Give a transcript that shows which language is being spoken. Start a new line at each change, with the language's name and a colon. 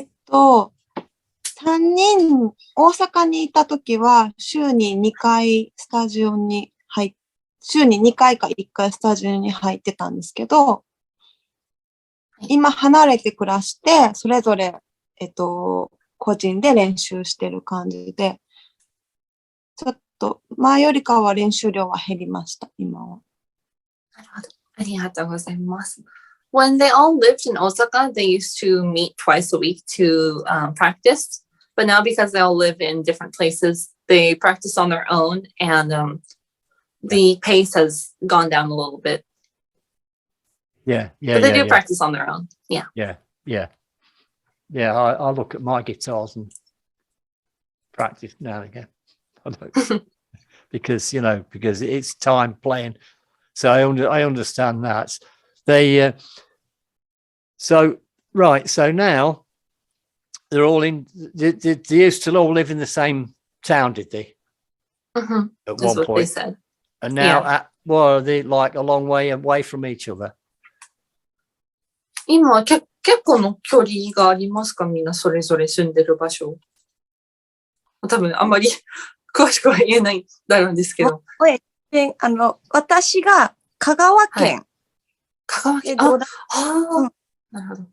Japanese: 3人大阪にいたときは週に2回スタジオに週に2回か1回スタジオに入ってたんですけど、今離れて暮らして、それぞれ、個人で練習してる感じで、ちょっと前よりかは練習量は減りました、今は。なるほど。ありがとうございます。
English: When they all lived in Osaka, they used to meet twice a week to practice. But now because they all live in different places, they practice on their own and the pace has gone down a little bit. Yeah. But they do practice on their own. Yeah. Yeah, I look at my guitars and practice now and again. I don't, because it's time playing. So I understand that. So now they're all in. They used to all live in the same town, did they? Mm-hmm. At That's one what point. they said. And now, are they like a long way away from each other?
Japanese: 今は結構の距離がありますか？みんなそれぞれ住んでる場所。多分あんまり詳しくは言えないだろうんですけど。で私が香川県香川県。で、あ、なるほど。